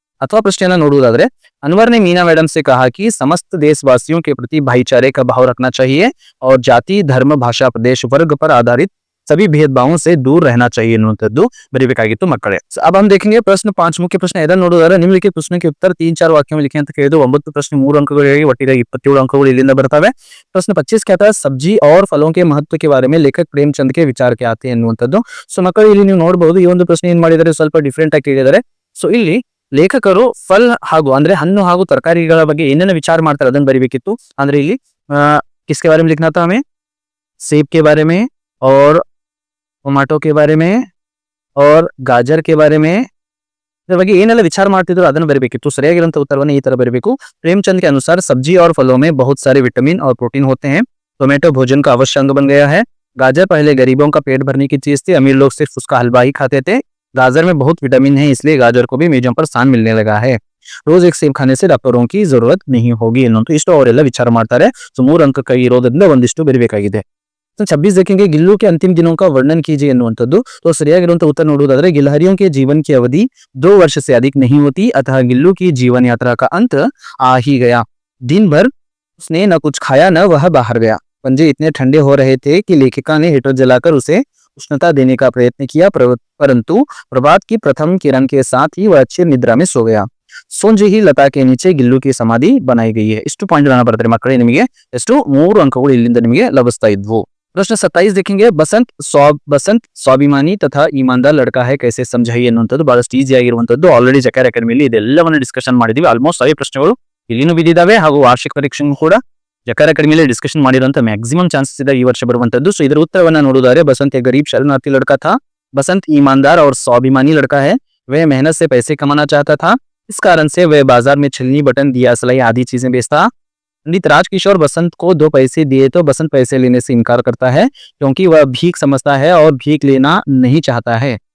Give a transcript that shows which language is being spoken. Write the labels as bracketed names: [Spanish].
[Hindi] अथवा प्रश्न [Kannada] ನೋಡುವುದಾದ್ರೆ [Hindi] अनवर ने मीना मैडम से कहा कि समस्त देशवासियों के प्रति भाईचारे का भाव रखना चाहिए और जाति, धर्म, भाषा, प्रदेश, वर्ग पर आधारित सभी भेदभावों से दूर रहना चाहिए [Kannada] ಎನ್ನುವಂಥದ್ದು ಬರೀಬೇಕಾಗಿತ್ತು ಮಕ್ಕಳೇ. [Hindi] अब हम देखेंगे प्रश्न 5 मुख्य प्रश्न [Kannada] ಇದನ್ನು ನೋಡುವುದಾದ್ರೆ ನಿಮ್ಲಿಕ್ಕೆ ಪ್ರಶ್ನೆ [Hindi] के उत्तर 3-4 वाक्यों में लिखे [Kannada] ಅಂತ ಕೇಳಿದ್ರು. 9 प्रश्न 3 अंकಗಳಿಗೆ ಒಟ್ಟಿಗೆ 27 अंकಗಳು ಇಲ್ಲಿಂದ ಬರ್ತವೆ. [Hindi] प्रश्न 25 कहता है सब्जी और फलों के महत्व के बारे में लेखक प्रेमचंद के विचार क्या आते हैं ಎನ್ನುವಂಥದ್ದು. [Kannada] ಸೊ ಮಕ್ಕಳು ಇಲ್ಲಿ ನೀವು ನೋಡಬಹುದು ಈ ಒಂದು ಪ್ರಶ್ನೆ ಏನ್ ಮಾಡಿದ್ದಾರೆ ಸ್ವಲ್ಪ ಡಿಫರೆಂಟ್ ಆಗಿ ಕೇಳಿದ್ದಾರೆ. ಸೊ ಇಲ್ಲಿ ಲೇಖಕರು ಫಲ್ ಹಾಗೂ ಅಂದ್ರೆ ಹಣ್ಣು ಹಾಗೂ ತರಕಾರಿಗಳ ಬಗ್ಗೆ ಏನೇನು ವಿಚಾರ ಮಾಡ್ತಾರೆ ಅದನ್ನ ಬರಿಬೇಕಿತ್ತು. ಅಂದ್ರೆ ಇಲ್ಲಿ [Hindi] किसके बारे में लिखना था हमें? सेब के बारे में और टमाटो के बारे में और गाजर के बारे में [Kannada] ಇದ್ರ ಬಗ್ಗೆ ಏನೆಲ್ಲ ವಿಚಾರ ಮಾಡ್ತಿದ್ರು ಅದನ್ನ ಬರಬೇಕಿತ್ತು. ಸರಿಯಾಗಿರುವಂತ ಉತ್ತರವನ್ನು ಈ ತರ ಬರಬೇಕು. [Hindi] प्रेमचंद के अनुसार सब्जी और फलों में बहुत सारे विटामिन और प्रोटीन होते हैं. टोमेटो भोजन का अवश्य अंग बन गया है. गाजर पहले गरीबों का पेट भरने की चीज थी, अमीर लोग सिर्फ उसका हलवा ही खाते थे. गाजर में बहुत विटामिन है, इसलिए गाजर को भी मेजों पर स्थान मिलने लगा है. रोज एक सेब खाने से डॉक्टरों की जरूरत नहीं होगी [Kannada] ಎನ್ನುವಂತ ಇಷ್ಟು ಅವರೆಲ್ಲ ವಿಚಾರ ಮಾಡ್ತಾರೆ. ಸೊ 3 ಅಂಕ ಇರೋದ್ರಿಂದ ಒಂದಿಷ್ಟು ಬರಬೇಕಾಗಿದೆ. [Hindi] तो 26 देखेंगे गिल्लू के अंतिम दिनों का वर्णन कीजिए ಎನ್ನುವಂಥದ್ದು. तो [Kannada] ಸರಿಯಾಗಿರುವಂತ ಉತ್ತರ ನೋಡುವುದಾದ್ರೆ [Hindi] गिलहरियों के जीवन की अवधि 2 वर्ष से अधिक नहीं होती, अतः गिल्लू की जीवन यात्रा का अंत आ ही गया. दिन भर उसने न कुछ खाया न वह बाहर गया. पंजे इतने ठंडे हो रहे थे कि लेखिका ने हीटर जलाकर उसे उष्णता देने का प्रयत्न किया, परंतु प्रभात की प्रथम किरण के साथ ही वह अच्छी निद्रा में सो गया. सोंजे ही लता के नीचे गिल्लू की समाधि बनाई गई है. [Kannada] ಇಷ್ಟು ಪಾಯಿಂಟ್ ಅನ್ನ ಬರ್ತಾರೆ ಮಕ್ಕಳೇ. ನಿಮಗೆ ಎಷ್ಟು 3 ಅಂಕಗಳು ಇಲ್ಲಿಂದ ನಿಮಗೆ ಲಭಿಸ್ತಾ ಇದ್ವು. [Hindi] प्रश्न 27 देखेंगे बसंत स्वाभिमानी तथा ईमानदार लड़का है कैसे समझाइए [Kannada] ಎನ್ನುವಂಥದ್ದು ಬಹಳಷ್ಟು ಈಸಿ ಆಗಿರುವಂತದ್ದು. ಆಲ್ರೆಡಿ ಜಕಾರ ಅಕಾಡೆಮಿಯಲ್ಲಿ ಇದೆಲ್ಲವನ್ನು ಡಿಸ್ಕಷನ್ ಮಾಡಿದೀವಿ. ಆಲ್ಮೋಸ್ಟ್ ಅವೇ ಪ್ರಶ್ನೆಗಳು ಇಲ್ಲಿನೂ ಬಿದ್ದಿದ್ದಾವೆ ಹಾಗೂ ವಾರ್ಷಿಕ ಪರೀಕ್ಷೆಗೂ ಕೂಡ ಜಕಾರ ಅಕಾಡೆಮಿಯಲ್ಲಿ ಡಿಸ್ಕಷನ್ ಮಾಡಿರುವಂತ ಮ್ಯಾಕ್ಸಿಮಮ್ ಚಾನ್ಸಸ್ ಇದೆ ಈ ವರ್ಷ ಬರುವಂತದ್ದು. ಸೊ ಇದರ ಉತ್ತರವನ್ನ ನೋಡುವುದಾದ್ರೆ [Hindi] बसंत एक गरीब शरणार्थी लड़का था. बसंत ईमानदार और स्वाभिमानी लड़का है. वह मेहनत से पैसे कमाना चाहता था, इस कारण से वह बाजार में छलनी, बटन, दिया सलाई आदि चीजें बेचता. पंडित राजकिशोर बसंत को 2 पैसे दिए तो बसंत पैसे लेने से इनकार करता है क्योंकि वह भीख समझता है और भीख लेना नहीं चाहता है.